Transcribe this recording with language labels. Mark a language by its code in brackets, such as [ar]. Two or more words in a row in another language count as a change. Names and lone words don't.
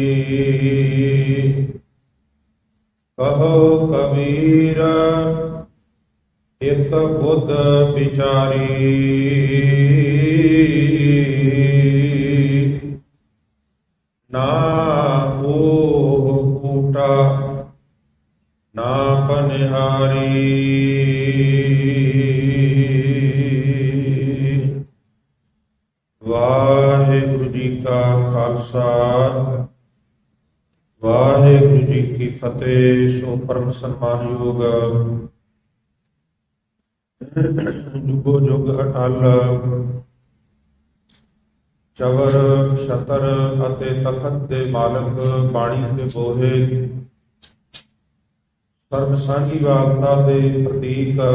[hi] कहो कबीर एक बुध विचारी। ना ओह कूटा ना पनिहारी। [pa] ਵਾਹਿਗੁਰੂ ਜੀ ਕਾ ਖ਼ਾਲਸਾ ਵਾਹਿਗੁਰੂ ਜੀ ਕੀ ਫ਼ਤਿਹ। ਸੋ ਪਰਮ ਸਨਮਾਨਯੋਗ ਜੁਗੋ ਜੁਗ ਅਟੱਲ ਚਵਰ ਛਤਰ ਅਤੇ ਤਖਤ ਦੇ ਮਾਲਕ ਬਾਣੀ ਦੇ ਬੋਹੇ ਸਰਬ ਸਾਂਝੀ ਵਾਲਤਾ ਦੇ ਪ੍ਰਤੀਕ